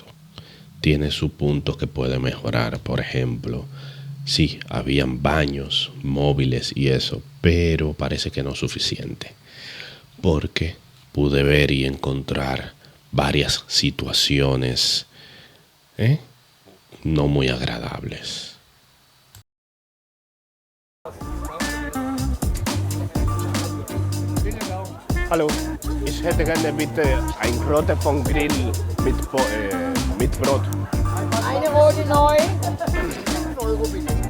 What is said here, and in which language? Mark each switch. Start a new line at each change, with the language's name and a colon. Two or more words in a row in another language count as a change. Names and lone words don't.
Spanish: Tiene sus puntos que puede mejorar. Por ejemplo, sí, habían baños móviles y eso, pero parece que no es suficiente. Porque pude ver y encontrar varias situaciones no muy agradables.
German: Hallo, ich hätte gerne bitte ein rote vom Grill mit Brot. Eine rote neu. 5 Euro bitte.